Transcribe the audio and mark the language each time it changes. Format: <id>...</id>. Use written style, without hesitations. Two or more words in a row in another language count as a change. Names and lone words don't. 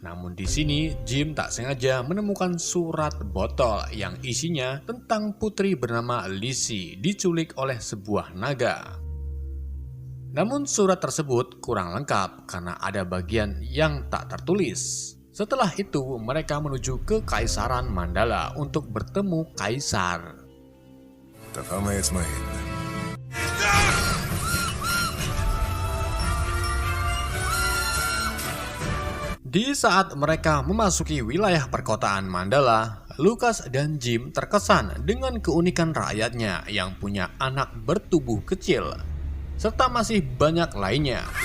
<id>Namun di sini Jim tak sengaja menemukan surat botol yang isinya tentang putri bernama Lizzie diculik oleh sebuah naga. Namun surat tersebut kurang lengkap karena ada bagian yang tak tertulis. Setelah itu mereka menuju ke Kaisaran Mandala untuk bertemu kaisar.</id> <de>Da fahren wir jetzt mal hin.</de> <id>Di saat mereka memasuki wilayah perkotaan Mandala, Lucas dan Jim terkesan dengan keunikan rakyatnya yang punya anak bertubuh kecil, serta masih banyak lainnya.</id>